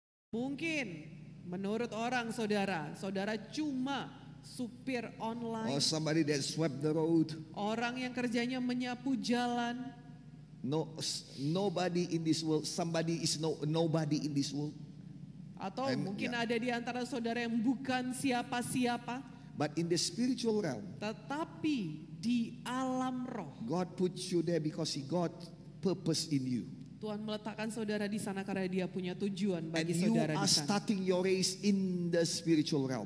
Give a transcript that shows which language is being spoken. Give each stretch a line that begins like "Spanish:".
Indonesian: Mungkin menurut orang saudara cuma supir
English: or online, somebody that swept the road.
Indonesian: orang yang kerjanya menyapu jalan.
English: No, nobody in this world. Somebody is nobody in this world.
Indonesian: Atau mungkin ada di antara saudara yang bukan siapa-siapa.
English: But in the spiritual realm,
Indonesian: Tetapi di alam roh,
English: God puts you there because He got purpose in you.
Indonesian: Tuhan meletakkan saudara di sana karena Dia punya tujuan bagi
English: you
Indonesian: saudara
English: are
Indonesian: di sana.
English: starting your race in the spiritual realm.